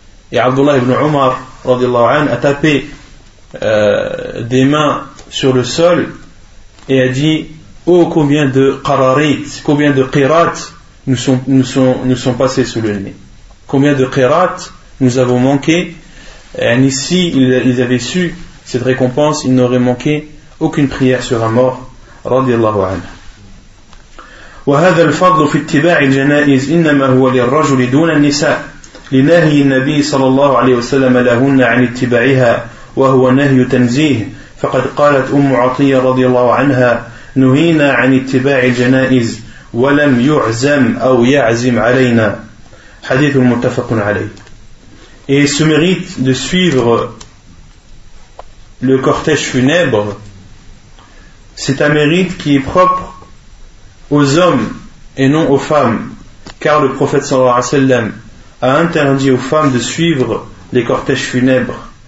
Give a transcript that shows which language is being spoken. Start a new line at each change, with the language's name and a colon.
French: Et Abdullah ibn Umar radiallahu anhu a tapé des mains sur le sol et a dit: oh, combien de qararit, combien de qirat nous sont passés sous le nez. Combien de qirat nous avons manqué. Et si ils avaient su cette récompense, ils n'auraient manqué aucune prière sur un mort.
Arabic: Radiallahu anhu. وهذا الفضل في اتباع الجنائز إنما هو للرجل دون النساء لنهي النبي صلى الله عليه وسلم لهن عن اتباعها وهو نهي تنزيه فقد قالت أم عطية رضي الله عنها نهينا عن اتباع الجنائز ولم يعزم أو يعزم علينا حديث متفق عليه.
French: Et ce mérite de suivre le cortège funèbre, c'est un mérite qui est propre aux hommes et non aux femmes, car le prophète sallallahu alayhi wa sallam a interdit aux femmes de suivre les cortèges funèbres.